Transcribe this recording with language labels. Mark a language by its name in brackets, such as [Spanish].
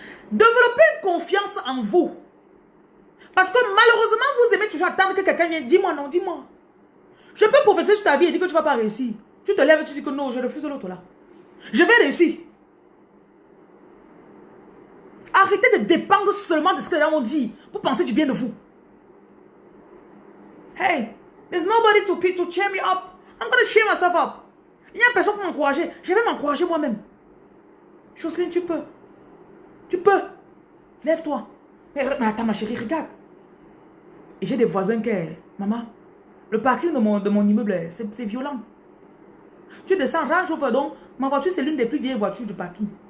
[French] Développez une confiance en vous. Parce que malheureusement, vous aimez toujours attendre que quelqu'un vienne. Dis-moi non, dis-moi. Je peux prophétiser sur ta vie et dire que tu ne vas pas réussir. Tu te lèves et tu dis que non, je refuse l'autre là. Je vais réussir. Arrêtez de dépendre seulement de ce que les gens vont dire pour penser du bien de vous. [English] Hey, there's nobody to cheer me up. I'm going to cheer myself up. [French] Il n'y a personne pour m'encourager. Je vais m'encourager moi-même. Jocelyne, tu peux. Tu peux. Lève-toi. Mais attends, ma chérie, regarde. Et j'ai des voisins qui... Maman, le parking de mon immeuble, c'est violent. Tu descends, Range Rover, donc ma voiture, c'est l'une des plus vieilles voitures du parking.